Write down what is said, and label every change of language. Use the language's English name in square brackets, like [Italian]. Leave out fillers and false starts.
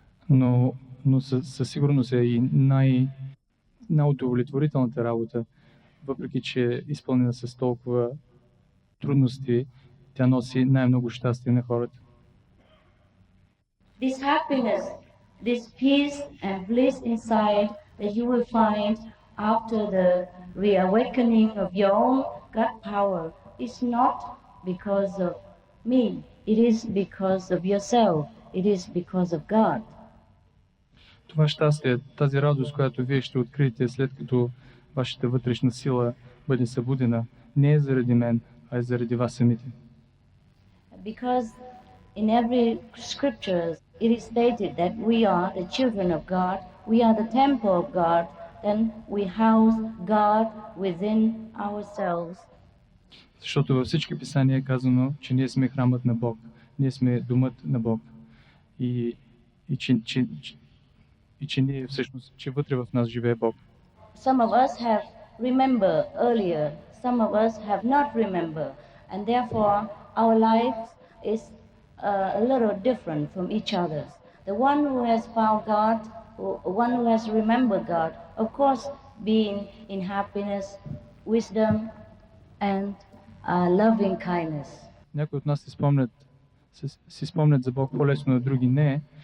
[Bulgarian] Но със сигурност е и най-удовлетворителната работа, въпреки че е изпълнена с толкова трудности, тя носи най-много щастие на хората. [English] This happiness, this peace and bliss inside that you will find after the reawakening of your own God power is not because of me. It is because of yourself. It is because of God. [Bulgarian] Това щастие, тази радост, която вие ще откриете след като вашата вътрешна сила бъде събудена, не е заради мен, а е заради вас самите. [English] Because in every scripture it is stated that we are the children of God, we are the temple of God, then we house God within ourselves. [Bulgarian] Защото във всички писания е казано, че ние сме храмът на Бог, ние сме домът на Бог и че ние всъщност, че вътре в нас живее Бог. [English] Some of us have remembered earlier, some of us have not remembered, and therefore our life is a little different from each other's. The one who has found God, one who has remembered God, of course, being in happiness, wisdom, and loving kindness. [Bulgarian] Някои от нас си спомнят за Бог по-лесно, на други не.